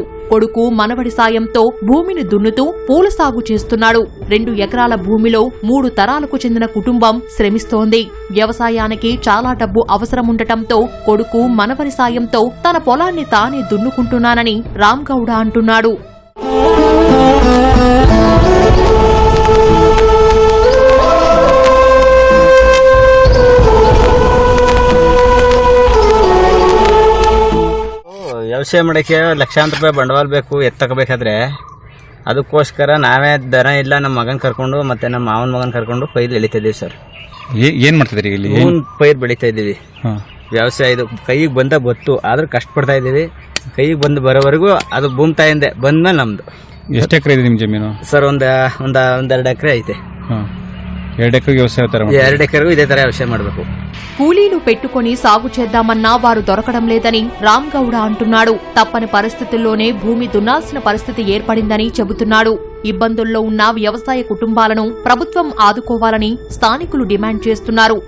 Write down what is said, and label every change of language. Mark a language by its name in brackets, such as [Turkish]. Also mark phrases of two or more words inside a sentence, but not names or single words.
[Telugu] కొడుకు మనవడి సాయంతో భూమిని దున్నుతూ పూల సాగు చేస్తున్నాడు. 2 ఎకరాల భూమిలో 3 తరాలకు చెందిన కుటుంబం శ్రమిస్తోంది. వ్యవసాయానికి చాలా డబ్బు అవసరముండటంతో కొడుకు మనవడి సాయంతో తన పొలాన్ని తానే దున్నుకుంటున్నానని రామ్ గౌడ అంటున్నాడు. [Kannada] ವ್ಯವಸಾಯ ಮಾಡೋಕ್ಕೆ ಲಕ್ಷಾಂತರ ರೂಪಾಯಿ ಬಂಡವಾಳ ಬೇಕು. ಎತ್ತಕಬೇಕಾದ್ರೆ ಅದಕ್ಕೋಸ್ಕರ ನಾವೇ ದನ ಇಲ್ಲ ನಮ್ಮ ಮಗನ ಕರ್ಕೊಂಡು ಮತ್ತೆ ನಮ್ಮ ಮಾವನ ಮಗನ ಕರ್ಕೊಂಡು ಪೈರು ಬೆಳೀತಾ ಇದೀವಿ ಸರ್. ಏನ್ ಮಾಡ್ತಿದ್ರಿ ಇಲ್ಲಿ? ಪೈರು ಬೆಳೀತಾ ಇದೀವಿ. ವ್ಯವಸಾಯ ಇದು ಕೈಗೆ ಬಂದ ಗೊತ್ತು, ಆದ್ರೂ ಕಷ್ಟಪಡ್ತಾ ಇದೀವಿ. ಕೈಗೆ ಬಂದು ಬರೋವರೆಗೂ ಅದು ಭೂಮಿ ತಾಯಿಂದೆ ಬಂದ್ಮೇಲೆ ನಮ್ದು. ಎಷ್ಟು ಎಕರೆ ಇದೆ ನಿಮ್ ಜಮೀನು? ಸರ್ ಒಂದೆರಡು ಎಕರೆ ಐತೆ. 2 ಎಕರೆ వ్యవసాయ 2 ఎకರೆಗೂ ఇదే ತರ వ్యవసాయం ಮಾಡಬೇಕು. [Telugu] కూలీలు పెట్టుకుని సాగు చేద్దామన్నా వారు దొరకడం లేదని రామ్ గౌడ అంటున్నాడు. తప్పని పరిస్థితుల్లోనే భూమి దున్నాల్సిన పరిస్థితి ఏర్పడిందని చెబుతున్నాడు. ఇబ్బందుల్లో ఉన్న వ్యవసాయ కుటుంబాలను ప్రభుత్వం ఆదుకోవాలని స్థానికులు డిమాండ్ చేస్తున్నారు.